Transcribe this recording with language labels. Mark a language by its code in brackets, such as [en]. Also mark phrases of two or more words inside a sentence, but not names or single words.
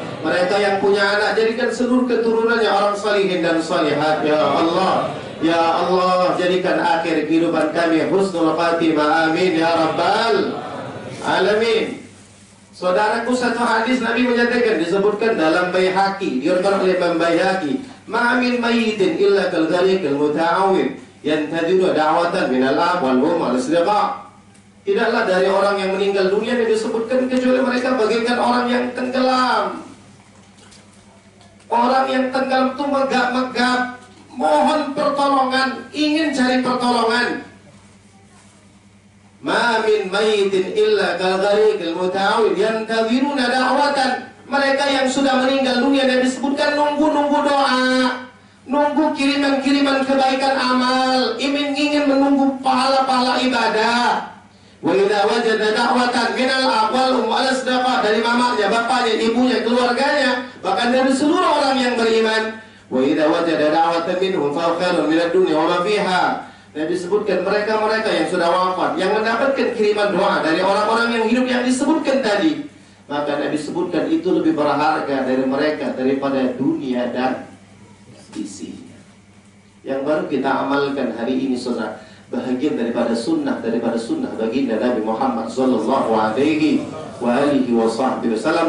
[id] Mereka yang punya anak, jadikan seluruh keturunannya orang salihin dan salihat, ya Allah. Ya Allah, jadikan akhir kehidupan kami [ar] حسن الخاتمة, آمين يا رب العالمين. [id] Saudaraku, satu hadis Nabi menyatakan, disebutkan dalam Baihaqi, diriwayatkan oleh Imam Baihaqi, [ar] ما من ميت إلا كالغريق المتغوث ينتظر دعوة من الأب والأم والأصدقاء. [id] Tidaklah dari orang yang meninggal dunia yang disebutkan kecuali mereka bagaikan orang yang tenggelam Orang yang tenggelam itu megap-megap, mohon pertolongan, ingin cari pertolongan. [ar] ما من ميت إلا كالغريق المتغوث ينتظرون دعوة. [id] Mereka yang sudah meninggal dunia dan disebutkan nunggu-nunggu doa, nunggu kiriman-kiriman kebaikan amal, ingin menunggu pahala-pahala ibadah. [ar] وإذا وجد دعوة من الأقوال والأصدقاء, [id] dari mamanya, bapaknya, ibunya, keluarganya, bahkan dari seluruh orang yang beriman. [ar] وإذا وجد دعوة منهم فخير من الدنيا وما فيها. [id] Dan disebutkan mereka-mereka yang sudah wafat, yang mendapatkan kiriman doa dari orang-orang yang hidup yang disebutkan tadi, maka Nabi sebutkan itu lebih berharga dari mereka daripada dunia dan isinya. Yang baru kita amalkan hari ini, saudara, bahagian daripada sunnah baginda Nabi Muhammad [ar] صلى الله عليه وسلم.